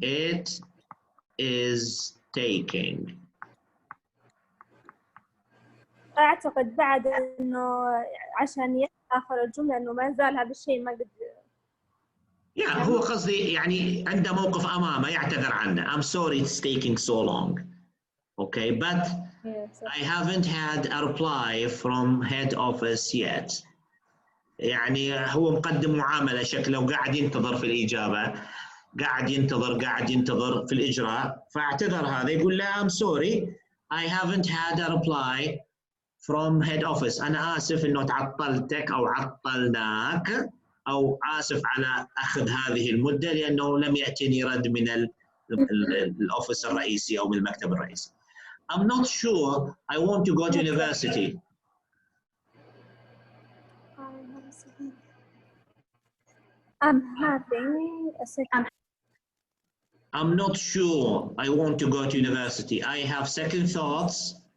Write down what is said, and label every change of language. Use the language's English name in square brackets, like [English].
[English] It is taking. [Arabic] أعتقد بعد إنه عشان آخر الجملة إنه ما زال هذا الشيء ما قد. هو قصدي يعني عنده موقف أمامه يعتذر عنه. [English] I'm sorry it's taking so long. Okay, but I haven't had a reply from head office yet. [Arabic] يعني هو مقدم معاملة شكله قاعد ينتظر في الإجابة، قاعد ينتظر في الإجراء، فاعتذر هذا يقول له [English] I'm sorry I haven't had a reply from head office. [Arabic] أنا آسف إنه تعطلتك أو عطلناك، أو آسف على أخذ هذه المدة لأنه لم يأتيني رد من الأوفيس الرئيسي أو من المكتب الرئيسي. [English] I'm not sure I want to go to university. I'm having a second. I'm not sure I want to go to university. I have second thoughts.